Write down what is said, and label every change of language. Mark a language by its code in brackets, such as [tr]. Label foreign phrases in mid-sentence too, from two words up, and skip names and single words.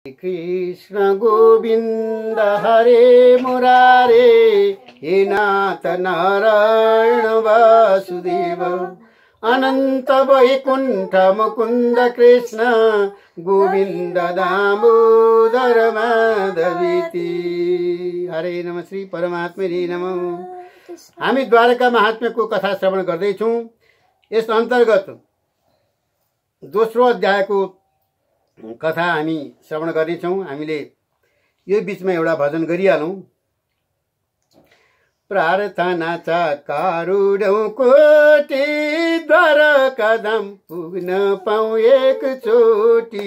[sa] कृष्ण गोविंद हरे मुरारे हे नाथ नारायण वासुदेव अनंत वैकुंठ मुकुंद कृष्ण गोविंद दामोदर माधवीति। हरे नम श्री परमात्मे नमः। [ne] हामी द्वारका महात्म्यको कथा श्रवण गर्दैछौँ। यस अन्तर्गत दोस्रो अध्यायको कथा हामी श्रवण गर्नेछौँ। हामीले यो बीचमा एउटा भजन गरिहालौँ। प्रार्थना च कारुडौँ कोटी द्वारका धाम पुग्न पाऊँ एकचोटि।